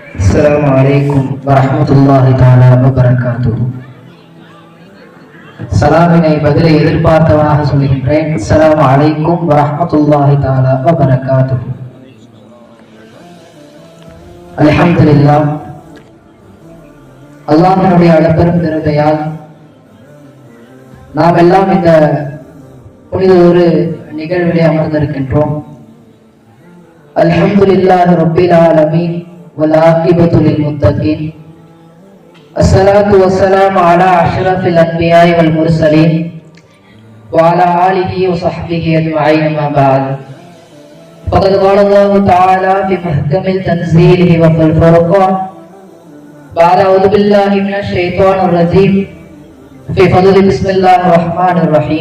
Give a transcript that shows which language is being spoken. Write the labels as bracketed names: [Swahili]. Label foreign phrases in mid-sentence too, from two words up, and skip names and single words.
[Arabic] السلام عليكم ورحمة الله تعالى وبركاته. [Tamil] சலாமினை பதிலை எதிர்பார்த்தவனாக சொல்கின்றேன். [Arabic] السلام عليكم ورحمة الله تعالى وبركاته. [Tamil] அல்ஹம்துலில்லாஹ், அல்லாஹ்வினுடைய அளப்பெரும் கிருபையால் நாம் எல்லாம் இந்த புனித ஒரு நிகழ்விலே அமர்ந்திருக்கின்றோம். [Arabic] الحمد لله رب العالمين والعاقبة للمتقين. الصلاة والسلام على أشرف الأنبياء والمرسلين وعلى آله وصحبه أجمعين ما بعد. فقد قال الله تعالى في محكم تنزيله وفي الفرقان بعد أعوذ بالله من الشيطان الرجيم في فضل بسم الله الرحمن الرحيم.